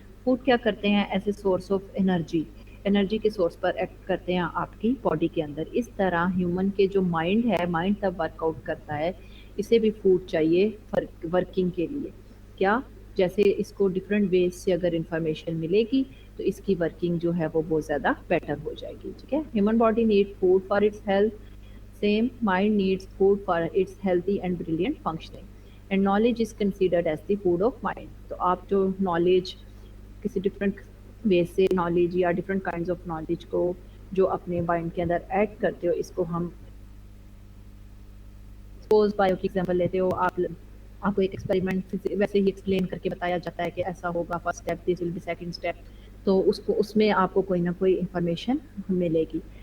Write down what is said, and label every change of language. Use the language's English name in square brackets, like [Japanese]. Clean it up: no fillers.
[Hindi] Food क्या करते हैं, as a source of energy के सोर्स पर एक्ट करते हैं आपकी बॉडी के अंदर। इस तरह ह्यूमन के जो माइंड है, माइंड तब वर्कआउट करता है, इसे भी फूड चाहिए वर्किंग के लिए। क्या, जैसे इसको डिफरेंट वेज से अगर इंफॉर्मेशन मिलेगी तो इसकी वर्किंग जो है वो बहुत ज़्यादा बेटर हो जाएगी। ठीक है, [English] Human body need food for its health, same mind needs food for its healthy and brilliant functioning, and knowledge is considered as the food of mind। [Hindi] तो आप जो नॉलेज किसी डिफरेंट वे से नॉलेज या डिफरेंट काइंड्स ऑफ नॉलेज को जो अपने mind के अंदर ऐड करते हो, इसको हम सपोज बायो की एग्जांपल लेते हो, आपको एक एक्सपेरिमेंट वैसे ही एक्सप्लेन करके बताया जाता है कि ऐसा होगा, [English] first step this will be, second step, [Hindi] तो उसमें आपको कोई ना कोई इंफॉर्मेशन मिलेगी।